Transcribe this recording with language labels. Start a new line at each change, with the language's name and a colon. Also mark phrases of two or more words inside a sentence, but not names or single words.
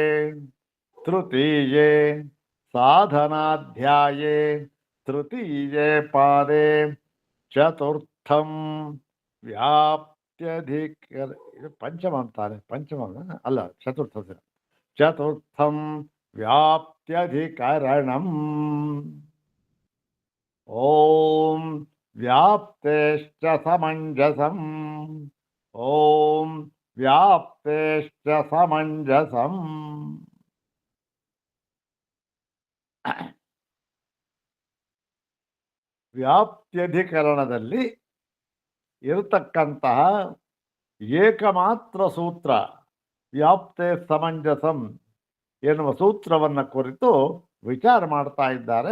Sanskrit: तृतीये साधनाध्याये तृतीये पादे चतुर्थं व्याप्त्यधिकर पंचमं ताने पंचमं अल्ल चतुर्थं व्याप्त्यधिकरणम्। ॐ व्याप्तेश्च समञ्जसम् ॐ व्याप्तेश्च समञ्जसम्।
Kannada: ವ್ಯಾಪ್ತ್ಯಧಿಕರಣದಲ್ಲಿ ಇರತಕ್ಕಂತಹ ಏಕಮಾತ್ರ ಸೂತ್ರ ವ್ಯಾಪ್ತೆ ಸಮಂಜಸಂ ಎನ್ನುವ ಸೂತ್ರವನ್ನು ಕುರಿತು ವಿಚಾರ ಮಾಡ್ತಾ ಇದ್ದಾರೆ.